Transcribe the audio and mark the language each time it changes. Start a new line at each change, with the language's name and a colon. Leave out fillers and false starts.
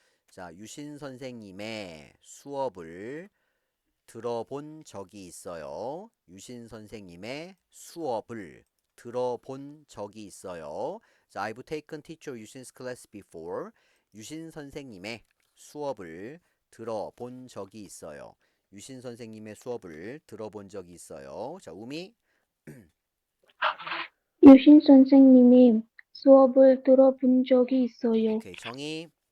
Korean: 자, 유신 선생님의 수업을 들어본 적이 있어요. 유신 선생님의 수업을 들어본 적이 있어요.
English: 자, I've taken teacher 유신's class before.
Korean: 유신 선생님의 수업을 들어본 적이 있어요. 유신 선생님의 수업을 들어본 적이 있어요. 자, 우미. 유신 선생님이 수업을 들어본 적이 있어요.
English: 오케이, 정희.